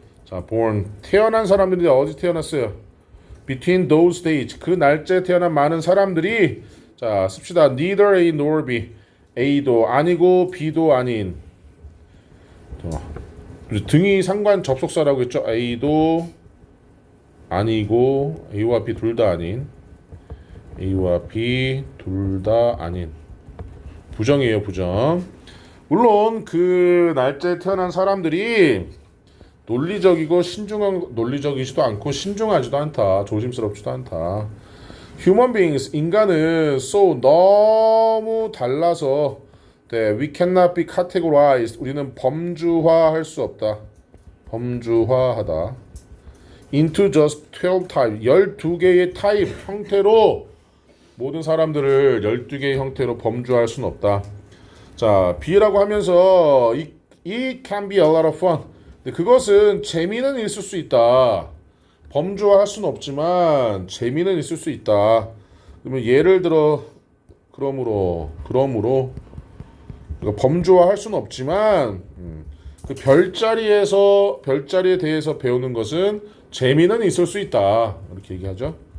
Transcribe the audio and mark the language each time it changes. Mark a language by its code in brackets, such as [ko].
[ko] 자, born, 태어난 사람들이 어디 태어났어요? [en] between those dates, [ko] 그 날짜에 태어난 많은 사람들이 자, 씁시다. [en] neither A nor B, [ko] A도 아니고 B도 아닌. 등이 상관 접속사라고 했죠. A도 아니고 A와 B 둘 다 아닌. A와 B 둘 다 아닌. 부정이에요, 부정. 물론 그 날짜에 태어난 사람들이 논리적이지도 않고 신중하지도 않다. 조심스럽지도 않다. [en] Human beings, [ko] 인간은 [en] so [ko] 너무 달라서 [en] we cannot be categorized. [ko] 우리는 범주화할 수 없다. 범주화하다. [en] into just 12 type, [ko] 12개의 타입 형태로 모든 사람들을 12개의 형태로 범주화할 수는 없다. [en] 자, [ko] B라고 하면서 [en] it can be a lot of fun. [ko] 근데 그것은 재미는 있을 수 있다. 범주화할 수는 없지만 재미는 있을 수 있다. 그러면 예를 들어 그러므로 이거 범주화할 수는 없지만 그 별자리에 대해서 배우는 것은 재미는 있을 수 있다. 이렇게 얘기하죠.